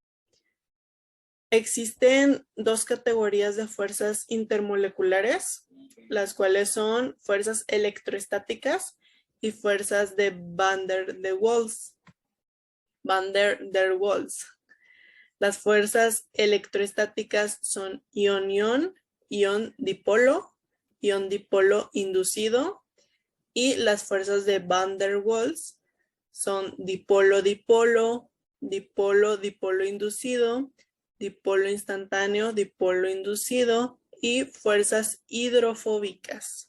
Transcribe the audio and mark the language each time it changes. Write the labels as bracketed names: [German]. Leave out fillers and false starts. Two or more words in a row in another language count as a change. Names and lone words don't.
[Spanish] Existen dos categorías de fuerzas intermoleculares, las cuales son fuerzas electroestáticas y fuerzas de Van der Waals. Las fuerzas electroestáticas son ion-ion, ion-dipolo inducido, y las fuerzas de Van der Waals son dipolo-dipolo, dipolo-dipolo inducido, dipolo instantáneo, dipolo inducido y fuerzas hidrofóbicas.